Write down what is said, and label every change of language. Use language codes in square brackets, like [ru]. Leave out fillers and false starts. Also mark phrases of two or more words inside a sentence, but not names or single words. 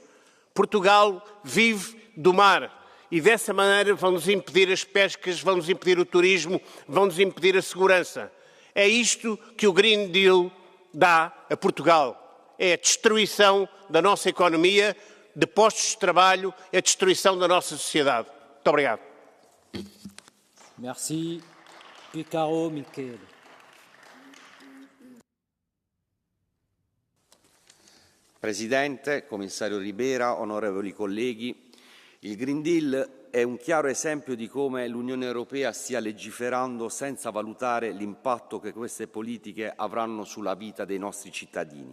[pt] Portugal vive do mar e dessa maneira vão-nos impedir as pescas, vão-nos impedir o turismo, vão-nos impedir a segurança. É isto que o Green Deal dá a Portugal. É a destruição da nossa economia, de postos de trabalho, é a destruição da nossa sociedade. Muito obrigado. [fr] Merci. Piccaro Michele. [it] Presidente, Commissario Ribera, onorevoli colleghi, il Green Deal è un chiaro esempio di come l'Unione Europea stia legiferando senza valutare l'impatto che queste politiche avranno sulla vita dei nostri cittadini.